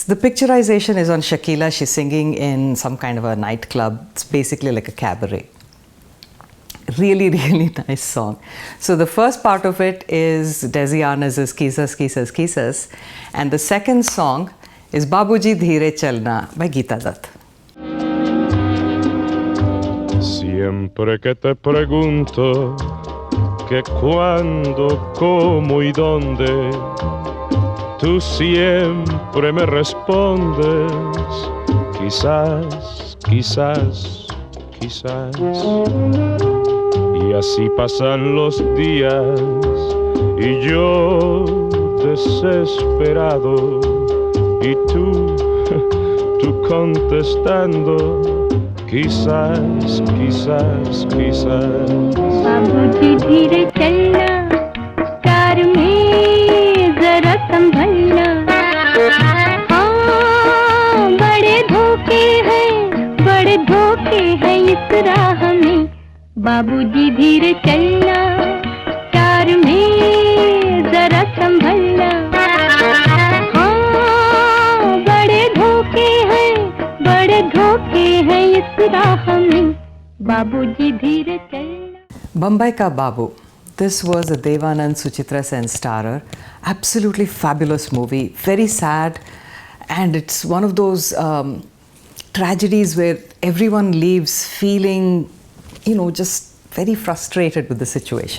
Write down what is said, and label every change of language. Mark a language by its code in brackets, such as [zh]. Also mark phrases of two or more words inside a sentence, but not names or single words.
[en] The picturization is on Shakila. She's singing in some kind of a nightclub. It's basically like a cabaret. Really, really nice song. So the first part of it is Desi Arnaz's Kisas, Kisas, Kisas. And the second song is Babuji Dheere Chalna by Geeta Dutt. [es] Siempre que te pregunto que cuándo, cómo y dónde, tú siempre me respondes, quizás, quizás, quizás. Y así pasan los días y yo desesperado y tú contestando, quizás, quizás, quizás. [hi] बाबूजी धीरे चलना, कार में जरा संभलना, हाँ बड़े धोखे हैं इस राह में। बाबूजी धीरे चलना, कार में जरा संभलना, हाँ बड़े धोखे हैं इस राह में। बाबूजी धीरे चलना। [en] Bombay Ka Babu. This was a Devanand Suchitra Sen starrer. Absolutely fabulous movie. Very sad, and it's one of those tragedies where everyone leaves feeling, just very frustrated with the situation.